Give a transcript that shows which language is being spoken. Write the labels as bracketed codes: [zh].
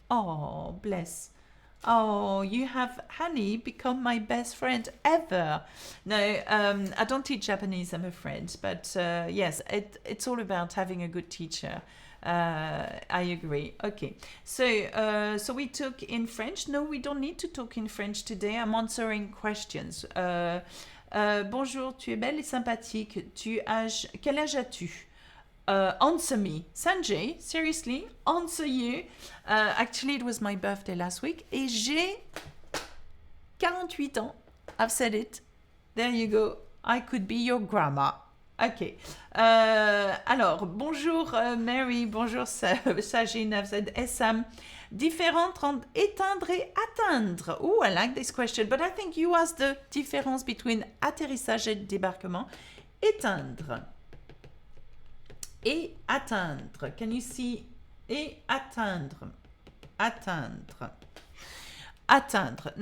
[en] Oh, bless. Oh, you have, Honey, become my best friend ever. No, I don't teach Japanese, I'm afraid. But yes, it's all about having a good teacher. I agree. Okay. So we talk in French. No, we don't need to talk in French today. I'm answering questions. [fr] Bonjour, tu es belle et sympathique. Quel âge as-tu? [en] Answer me. Sanjay, seriously, answer you. Actually, it was my birthday last week. [fr] Et j'ai 48 ans. [en] I've said it. There you go. I could be your grandma. Ok. [fr] Alors, bonjour Mary, bonjour Sajine, [en] I've said Essam. [fr] Différence entre éteindre et atteindre. [en] Oh, I like this question, but I think you asked the difference between atterrissage et débarquement. [fr] Éteindre. Et atteindre. [en] Can you see? [fr] Et atteindre. Atteindre. Atteindre.